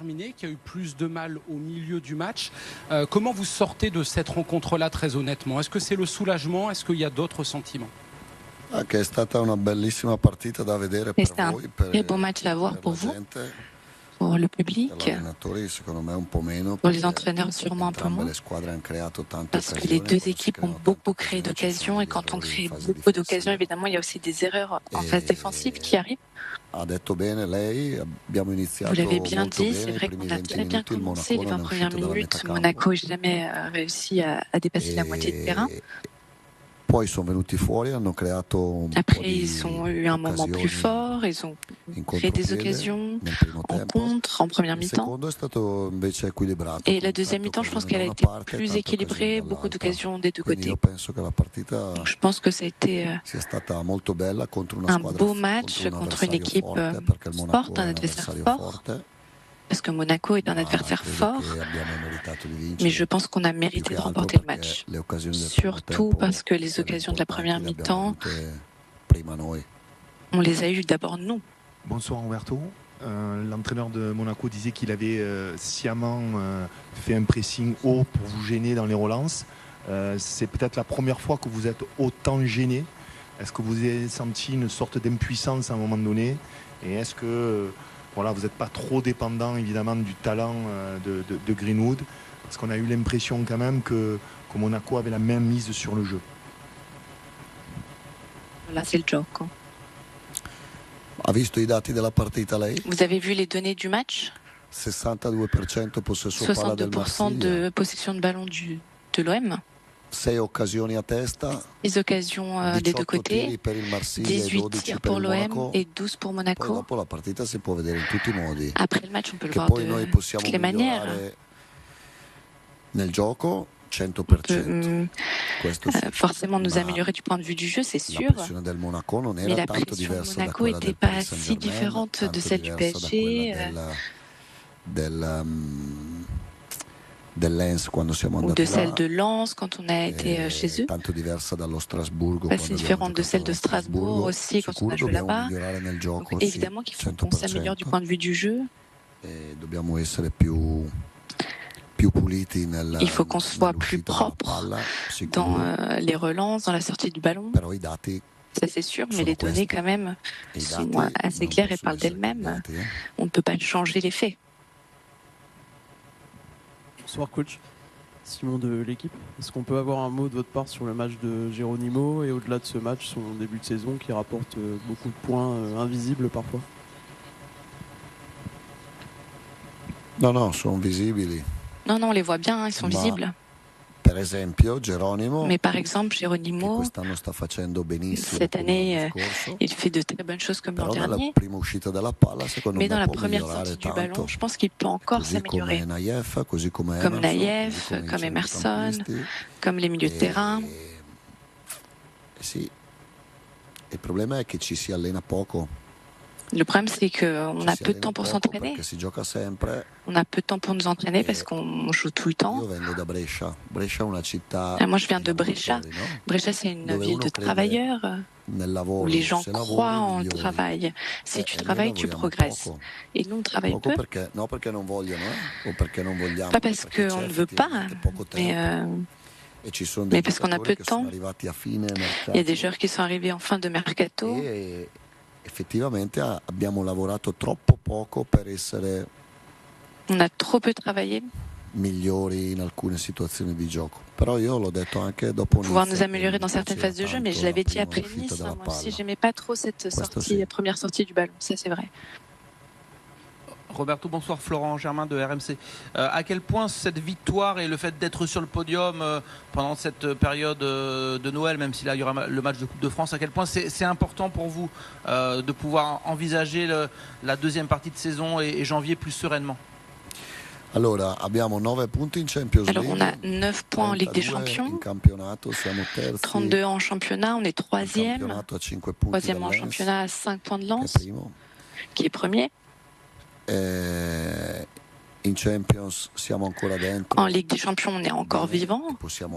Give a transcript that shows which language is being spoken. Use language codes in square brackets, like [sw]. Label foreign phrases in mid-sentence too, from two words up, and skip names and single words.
[fr] déterminé, qui a eu plus de mal au milieu du match. Comment vous sortez de cette rencontre-là, très honnêtement? Est-ce que c'est le soulagement? Est-ce qu'il y a d'autres sentiments? [it] Che è stata una bellissima partita da vedere per voi, per [fr] très beau match à voir pour [it] la [fr] vous, [it] gente, [fr] pour le public, [it] per gli allenatori secondo me un po' meno, [fr] pour les [it] perché [fr] entraîneurs sûrement un peu [it] entrambe [fr] moins, [it] le squadre hanno creato tante [fr] parce que [it] occasioni. [fr] les deux [it] quando si [fr] équipes ont [it] creano [fr] beaucoup [it] tante [fr] créé [it] occasioni ci sono [fr] d'occasions, et [it] degli [fr] quand on [it] errori in [fr] crée [it] fase [fr] beaucoup d'occasions, [it] difensiva. [fr] évidemment, il y a aussi des erreurs en phase [it] E [fr] défensive qui arrivent. [it] ha detto bene lei, abbiamo [fr] Vous [it] iniziato [fr] l'avez bien [it] molto [fr] dit, [it] bene [fr] c'est [it] i [fr] vrai [it] primi [fr] qu'on a [it] 20 [fr] très bien [it] minuti, il [fr] commencé les [it] Monaco non [fr] 20 [it] è [fr] premières [it] uscito dalla [fr] minutes. [it] metà campo. [fr] Monaco n'a jamais réussi à dépasser la moitié du terrain. [it] Poi sono venuti fuori, hanno creato un po' [fr] Après, [it] di [fr] ils ont eu un moment plus [it] occasioni [fr] fort, ils ont [it] in [fr] créé des [it] contropiede [fr] occasions [it] nel primo [fr] en [it] tempo. [fr] contre, en première [it] Il [fr] mi-temps. [it] secondo è stato invece equilibrato, [fr] Et [it] con [fr] la deuxième [it] tante [fr] mi-temps, je pense [it] occasioni [fr] qu'elle [it] da [fr] a [it] una [fr] été [it] parte e [fr] plus [it] tante occasioni [fr] équilibrée, beaucoup [it] dall'altra. [fr] d'occasions des deux [it] Quindi io [fr] côtés. [it] penso che la partita [fr] Donc, je pense que ça a été [it] sia stata molto bella contro una [fr] un [it] squadra, [fr] beau match [it] contro un [fr] contre une [it] avversario [fr] équipe [it] forte, perché il Monaco [fr] forte, [it] è un [fr] un adversaire [it] avversario [fr] fort, [it] forte, [fr] parce que Monaco est un [it] ma [fr] adversaire [it] credo [fr] fort, [it] che abbiamo meritato di [fr] mais je [it] vincere, [fr] pense qu'on a [it] più [fr] mérité [it] che [fr] de [it] altro [fr] remporter le [it] perché [fr] match. [it] le occasioni del primo [fr] Surtout [it] tempo, [fr] parce que les [it] quelle [fr] occasions de la première [it] importanti, le abbiamo [fr] mi-temps, [it] avute prima noi. [fr] on les a eues d'abord nous. Bonsoir Roberto. L'entraîneur de Monaco disait qu'il avait sciemment fait un pressing haut pour vous gêner dans les relances. C'est peut-être la première fois que vous êtes autant gêné. Est-ce que vous avez senti une sorte d'impuissance à un moment donné? Et est-ce que voilà, vous n'êtes pas trop dépendant évidemment du talent de Greenwood? Parce qu'on a eu l'impression quand même que Monaco avait la main mise sur le jeu. Là, c'est le gioco. [it] Ha visto i dati della partita lei? [fr] Vous avez vu les données du match? [it] 62% possesso palla del [fr] 62% [it] Marsiglia, [fr] de possession de ballon de l'OM. [it] 6 occasioni a testa, [fr] Les occasions des deux [it] 18 [fr] côtés. [it] tiri per il Marsiglia e [fr] 18 [it] 12 [fr] tirs [it] per [fr] pour [it] il [fr] l'OM [it] Monaco. [fr] et 12 pour [it] Poi [fr] Monaco. [it] dopo la partita si può vedere in tutti i modi. [fr] Après le match, on peut le [it] Che [fr] voir [it] poi noi [fr] de [it] possiamo [fr] toutes les manières. [it] migliorare nel gioco, [fr] On peut [it] 100%. Questo sì. [fr] forcément nous [it] Ma [fr] améliorer du point de vue du jeu, c'est [it] la [fr] sûr. [it] pressione del Monaco non [fr] Mais [it] era [fr] la [it] tanto [fr] pression de [it] diversa da [fr] Monaco [it] quella [fr] n'était [it] del [fr] pas [it] Paris si Saint-Germain, [fr] différente de [it] tanto [fr] celle du [it] diversa da [fr] PSG [it] quella del Lens quando siamo [fr] ou [it] andati [fr] de celle [it] là, [fr] de Lens quand on a été chez eux. [it] tanto diversa dallo Strasburgo [fr] Pas [it] quando si abbiamo [fr] différente de [it] giocato [fr] celle de [it] allo [fr] Strasbourg [it] Strasburgo. [fr] aussi quand on [it] Sicuro [fr] a joué [it] dobbiamo [fr] là-bas. [it] migliorare nel [fr] Donc [it] gioco, sì, [fr] évidemment qu'il faut qu'on s'améliore du [it] 100%. [fr] point de vue du jeu. [it] E dobbiamo essere più puliti [fr] Il faut qu'on soit plus [it] nell'uscita della [fr] propre [it] palla, [fr] dans [it] sicuro, [fr] les relances, dans la sortie du ballon. [it] però i dati [fr] Ça c'est sûr, mais [it] sono [fr] les données [it] questi. [fr] quand même [it] E i [fr] sont [it] dati [fr] assez [it] non [fr] claires et [it] possono [fr] parlent [it] essere [fr] d'elles-mêmes. [it] cambiati, eh. [fr] On ne peut pas changer les faits. Bonsoir coach, Simon de l'équipe. Est-ce qu'on peut avoir un mot de votre part sur le match de Geronimo et au-delà de ce match, son début de saison qui rapporte beaucoup de points invisibles parfois? [it] No, sono visibili. [fr] Non, on les voit bien, ils sont [it] Ma [fr] visibles. [it] per esempio Geronimo, [fr] Mais par exemple, [it] che [fr] Geronimo, [it] quest'anno sta facendo benissimo [fr] cette [it] come l'anno [fr] année, [it] scorso, [fr] il fait de très bonnes choses comme l'an [it] però nella [fr] dernier. [it] prima uscita della palla secondo [fr] Mais [it] me [fr] dans la [it] può [fr] première [it] migliorare [fr] sortie du [it] tanto, [fr] ballon, je pense qu'il peut encore [it] così [fr] s'améliorer. [it] come Naïef, così come [fr] Comme [it] Emerson, [fr] Naïef, [it] così come i [fr] comme Emerson, [it] centrocampisti. [fr] comme les milieux de terrain. [it] Sì, il problema è che ci si allena poco. [fr] Le problème, c'est qu'on [it] Ci [fr] a [it] si [fr] peu de [it] allena [fr] temps pour [it] poco [fr] s'entraîner. [it] perché si gioca sempre. [fr] On a peu de temps pour nous entraîner parce qu'on joue tout le temps. [it] Io vengo da Brescia. Brescia è una città [fr] Moi, je viens de [it] di [fr] Brescia. [it] lavoratori, no? [fr] Brescia, c'est une [it] Dove [fr] ville [it] uno [fr] de [it] crede [fr] travailleurs [it] nel [fr] où [it] lavoro, [fr] les gens [it] se [fr] croient [it] lavori [fr] en [it] migliori. [fr] travail. Si tu [it] E noi [fr] travailles, tu [it] lavoriamo [fr] progresses. [it] poco. [fr] Et nous, on travaille [it] Poco [fr] peu. [it] perché non vogliono, o perché non vogliamo, [fr] Pas parce [it] perché [fr] qu'on [it] c'è [fr] ne veut pas, [it] effettivamente poco [fr] mais, [it] tempo. E ci sono [fr] mais [it] dei [fr] parce qu'on a peu [it] giocatori [fr] de [it] che sono [fr] temps. [it] arrivati a fine mercato. [fr] Il y a des joueurs qui sont arrivés en fin de mercato. [it] E effettivamente abbiamo lavorato troppo poco per essere [fr] On a trop peu travaillé [it] migliori in alcune situazioni di gioco. Però io l'ho detto anche dopo [fr] pour pouvoir [it] Nice, [fr] nous [it] che [fr] améliorer [it] mi [fr] dans certaines [it] piaceva [fr] phases de jeu, mais [it] tanto [fr] je l'avais [it] la [fr] dit après [it] prima uscita [fr] Nice, [it] della [fr] moi aussi, [it] palla. [fr] j'aimais pas trop cette [it] Questo [fr] sortie, [it] sì. [fr] première sortie du ballon, ça c'est vrai. Roberto, bonsoir. Florent Germain de RMC. À quel point cette victoire et le fait d'être sur le podium pendant cette période de Noël, même si là il y aura le match de Coupe de France, à quel point c'est important pour vous de pouvoir envisager la deuxième partie de saison et janvier plus sereinement? [it] Allora, abbiamo 9 punti in Champions [fr] Alors [it] League. [fr] on a 9 points en Ligue des [it] 32 in [fr] Champions, [it] campionato, siamo terzi. [fr] 32 en championnat, on est [it] In [fr] troisième. [it] campionato a 5 punti [fr] Troisième [it] da [fr] en [it] Lens, [fr] championnat à 5 points de [it] che è [fr] lance, [it] primo. [fr] qui est premier. [it] E In Champions siamo ancora dentro. [fr] En Ligue des Champions, on est encore vivant. [it] Possiamo